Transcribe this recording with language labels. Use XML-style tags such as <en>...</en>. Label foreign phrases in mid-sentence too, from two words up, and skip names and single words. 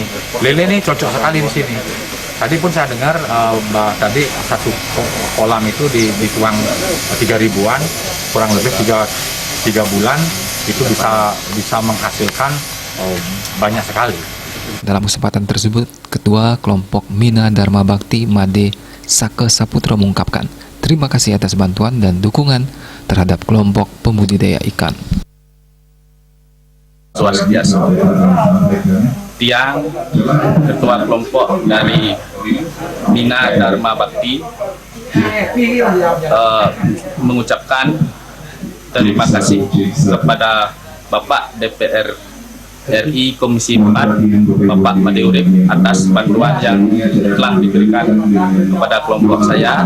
<id>Lele ini cocok sekali di sini. Tadi pun saya dengar tadi satu kolam itu dituang 3.000-an, kurang lebih 3 bulan itu bisa menghasilkan banyak sekali. Dalam kesempatan tersebut, Ketua Kelompok Mina Dharma Bakti Made Sake Saputra mengungkapkan terima kasih atas bantuan dan dukungan terhadap kelompok pembudidaya ikan. Swastiastu. Tiang Ketua Kelompok dari Mina Dharma Bakti mengucapkan terima kasih kepada Bapak DPR RI Komisi 4, Bapak Made Urip, atas bantuan yang telah diberikan kepada kelompok saya.</id>